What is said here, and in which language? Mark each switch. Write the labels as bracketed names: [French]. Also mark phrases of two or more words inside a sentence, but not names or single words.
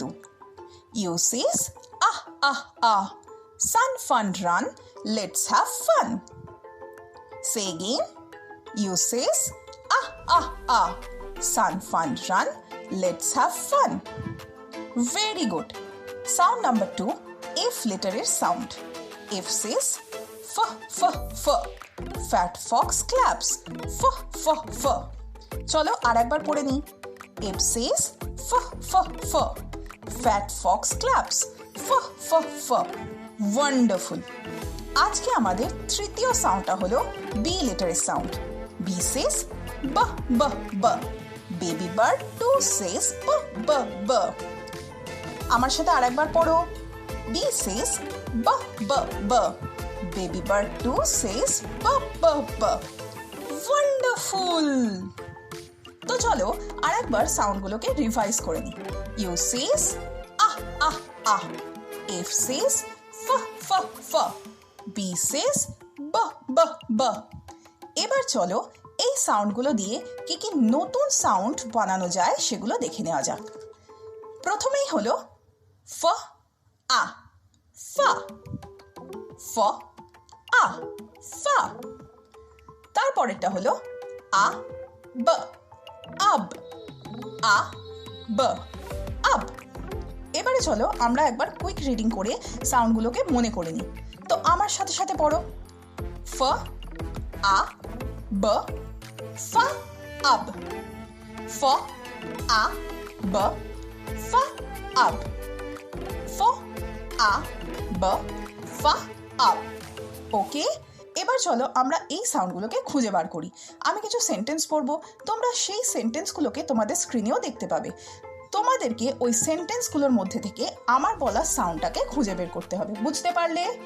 [English] U says ah ah ah, sun fun run, let's have fun. Say again, U says ah ah ah, sun fun run, let's have fun. Very good. Sound number 2, F লেটারের সাউন্ড। F says f f f, fat fox claps, f f f. [Bangla] চলো আর একবার পড়ে নি। [English] F says f f f, fat fox claps, f f f. [Bangla] ওয়ান্ডারফুল। আজকে আমাদের তৃতীয় সাউন্ডটা হলো বি লেটারের সাউন্ড। [English] B says b b b, Baby bird too says b b b. [Bangla] আমার সাথে আর একবার পড়ো। [English] B says b b b, baby bird 2 says ba ba ba. Wonderful. [Bangla] তো চলো আরেকবার সাউন্ডগুলোকে রিভাইজ করে নিই। [English] U says ah ah ah, F says f f f, B says b b b. [Bangla] এবার চলো এই সাউন্ডগুলো দিয়ে কি কি নতুন সাউন্ড বানানো যায় সেগুলো দেখে নেওয়া যাক। প্রথমেই হলো ফ আ, ফা ফ আ, ফা। তারপরেরটা হলো আ ব, আব, আ ব, আব। এবারে চলো আমরা একবার [English] quick reading [Bangla] করে সাউন্ডগুলোকে মনে করে নিই। তো আমার সাথে সাথে পড়ো। ফ আ ব, ফা আব, ফ আ ব, ফা আব, ফ আ ব, ফা আব। ওকে, এবার চলো আমরা এই সাউন্ডগুলোকে খুঁজে বার করি। আমি কিছু সেন্টেন্স পড়বো, তোমরা সেই সেন্টেন্সগুলোকে তোমাদের স্ক্রিনেও দেখতে পাবে। তোমাদেরকে ওই সেন্টেন্সগুলোর মধ্যে থেকে আমার বলা সাউন্ডটাকে খুঁজে বের করতে হবে, বুঝতে পারলে?